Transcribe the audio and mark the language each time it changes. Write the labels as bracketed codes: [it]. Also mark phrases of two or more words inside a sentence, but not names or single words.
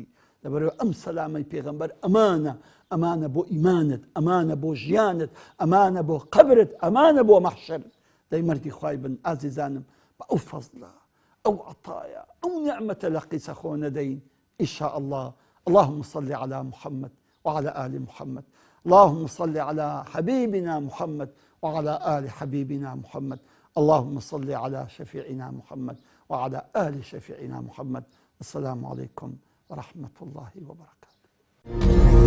[ckb] لەبەرەوە ئەم سەلامەی پێغەمبەر ئەمانە بۆ ئیمانت، ئەمانە بۆ ژیانت، ئەمانە بۆ قەبرت، ئەمانە بۆ مەحشەرت. دەی مەردی خوای بن ئازیزانم، بە ئەو فەزلە، ئەو عەتایە، ئەو نعمەتە لە قیسە خۆ نەدەین [ar] ئینشاء الله. اللهم صل على محمد وعلى آل محمد، اللهم صل على حبيبنا محمد وعلى آل حبيبنا محمد، اللهم صل على شفيعنا محمد وعلى آل شفيعنا محمد. السلام عليكم ورحمة الله وبركاته.